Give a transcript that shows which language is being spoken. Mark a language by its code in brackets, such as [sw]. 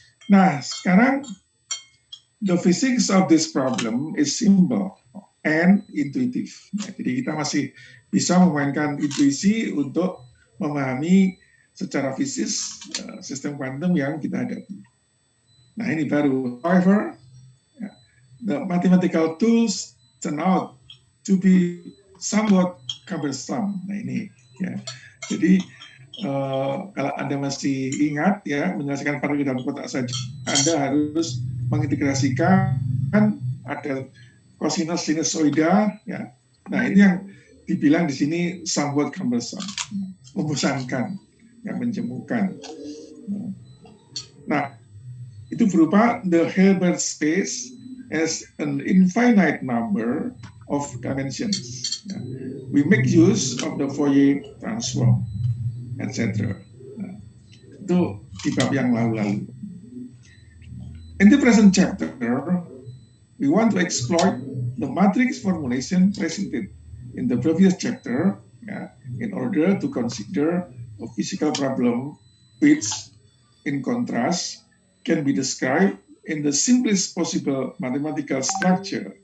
[id] Nah, sekarang [en] the physics of this problem is simple and intuitive. [id] Ya, jadi kita masih bisa memainkan intuisi untuk memahami secara fisis sistem kuantum yang kita hadapi. Nah, ini baru. [en] However, the mathematical tools turn out to be somewhat cumbersome. [id] Nah, ini ya. Jadi kalau Anda masih ingat ya, menyelesaikan partikel dalam kotak saja, Anda harus mengintegrasikan ada kosinus sinusoida ya. Nah, ini yang dibilang di sini [en] somewhat cumbersome, [id] membosankan, yang menjemukan. Nah, itu berupa [en] the Hilbert space as an infinite number of dimensions. We make use of the Fourier transform, etc. [id] Nah, itu di bab yang lalu-lalu. [en] In the present chapter, we want to exploit the matrix formulation presented in the previous chapter, in order to consider a physical problem which, in contrast, can be described in the simplest possible mathematical structure.